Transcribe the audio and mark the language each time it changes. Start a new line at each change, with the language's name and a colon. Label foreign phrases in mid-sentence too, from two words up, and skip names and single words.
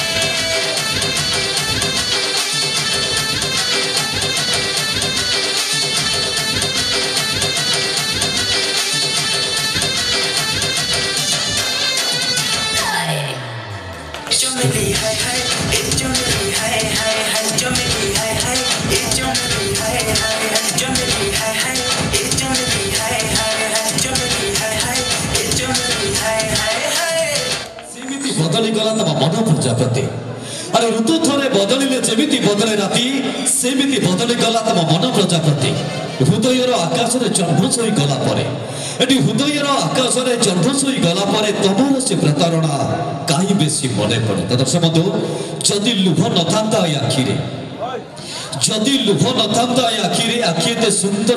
Hindi: चमेली हाय हाय ए चमेली हाय हाय हाय चमेली हाय हाय ए चमेली हाय हाय हाय चमेली हाय हाय ए चमेली हाय हाय हाय चमेली हाय हाय ए चमेली हाय हाय हाय
Odia: ସେମିତି ବଦଳିଗଲା ତମ ମନ ପ୍ରଜାପତି ଆରେ ଋତୁ ଥରେ ବଦଳିଲେ ଯେମିତି ବଦଳେ ରାତି ସେମିତି ବଦଳିଗଲା ତମ ମନ ପ୍ରଜାପତି ହୃଦୟର ଆକାଶରେ ଚନ୍ଦ୍ର ଶୋଇ ଗଲା ପରେ ଏଠି ହୃଦୟର ଆକାଶରେ ଚନ୍ଦ୍ର ଶୋଇ ଗଲା ପରେ ତମର ସେ ପ୍ରତାରଣା କାହିଁ ବେଶୀ ମନେ ପଡ଼େ ଦର୍ଶକ ବନ୍ଧୁ ଯଦି ଲୁଭ ନଥାନ୍ତା ଏ ଆଖିରେ ଯଦି ଲୁଭ ନଥାନ୍ତା ଏ ଆଖିରେ ଆଖି ଏତେ ସୁନ୍ଦର